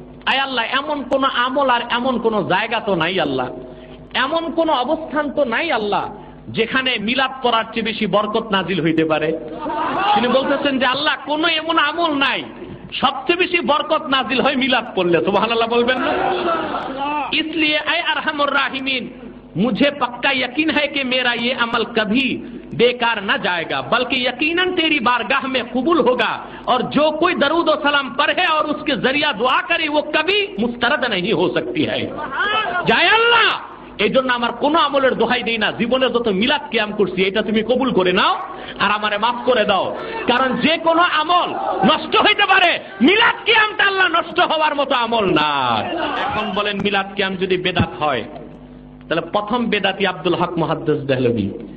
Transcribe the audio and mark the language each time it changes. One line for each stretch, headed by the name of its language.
Bangla: আয় আল্লাহ, এমন কোন আমল আর এমন কোন জায়গা তো নাই আল্লাহ, এমন কোন অবস্থান তো নাই আল্লাহ যেখানে মিলাদ পড়ার চেয়ে বেশি বরকত নাজিল হইতে পারে। তিনি বলতেছেন যে আল্লাহ, কোন এমন আমল নাই সবচেয়ে বেশি বরকত নাজিল হয় মিলাদ পড়লে। সুবহানাল্লাহ বলবেন না?
Hindi: इसलिए ऐ अरहमुर राहिमीन, मुझे पक्का यकीन है कि मेरा ये अमल कभी बेकार न जाएगा, बल्कि यकीनन तेरी बारगाह में कबूल होगा, और जो कोई दरूद और सलाम पढ़े और उसके जरिया दुआ करे वो कभी मुस्तरद नहीं हो सकती है। जय अल्लाह,
Bangla: এই জন্য আমার কোন আমলের দোহাই দেই না, জীবনে যত মিলাদ কিয়াম করছি এটা তুমি কবুল করে নাও আর আমারে মাফ করে দাও। কারণ যে কোনো আমল নষ্ট হইতে পারে, মিলাদ কিয়ামটা আল্লাহ নষ্ট হওয়ার মতো আমল না। এখন বলেন, মিলাদ কিয়াম যদি বেদাত হয় তাহলে প্রথম বেদাতি আব্দুল হক মুহাদ্দিস দেহলভী।